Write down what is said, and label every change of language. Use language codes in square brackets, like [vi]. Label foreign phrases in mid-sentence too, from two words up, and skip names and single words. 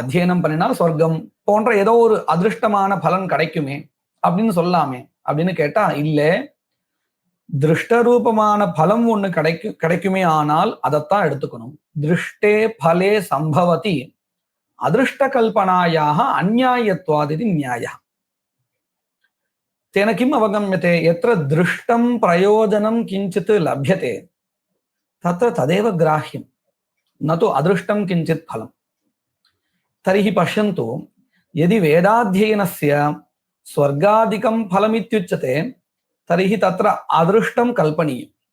[ta] அத்தியனம் பண்ணினால் சொர்க்கம் போன்ற ஏதோ ஒரு அதிருஷ்டமான பலன் கிடைக்குமே அப்படின்னு சொல்லலாமே அப்படின்னு கேட்டா, இல்ல, திருஷ்டரூபமான பலம் ஒண்ணு கிடைக்குமே, ஆனால் அதைத்தான் எடுத்துக்கணும். [sa] दृष्टे फले सम्भवति अदृष्ट कल्पनायाः अन्याय्यत्वादि न्याय. तेन किम् अवगम्यते? यत्र दृष्टं प्रयोजनं किञ्चित् लभ्यते तत्र तदेव ग्राह्यं, न तु अदृष्टं किञ्चित् फलम्. तर्हि पश्यन्तु, यदि वेदाध्ययनस्य स्वर्गादिकं फलमित्युच्यते तर्हि तत्र अदृष्टं कल्पनीयम्.